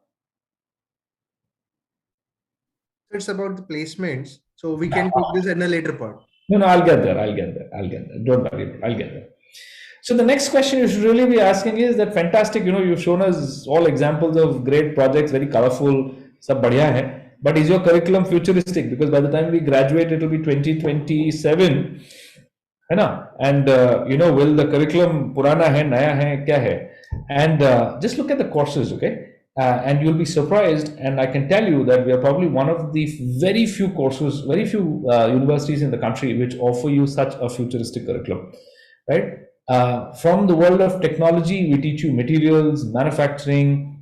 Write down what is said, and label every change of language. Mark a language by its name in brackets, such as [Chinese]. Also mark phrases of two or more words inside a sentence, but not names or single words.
[English] It's about the placements, so we can take this in a later part. No, I'll get there. Don't worry, I'll get there. So the next question you should really be asking is that fantastic, you've shown us all examples of great projects, very colorful, [Hindi] sab badhiya hai, [English] but is your curriculum futuristic? Because by the time we graduate, it will be 2027, [Hindi] है ना? [English] And will the curriculum [Hindi] पुराना है, नया है, क्या है? [English] And just look at the courses, okay? And you'll be surprised. And I can tell you that we are probably one of the very few courses, very few universities in the country which offer you such a futuristic curriculum, right? From the world of technology, we teach you materials, manufacturing.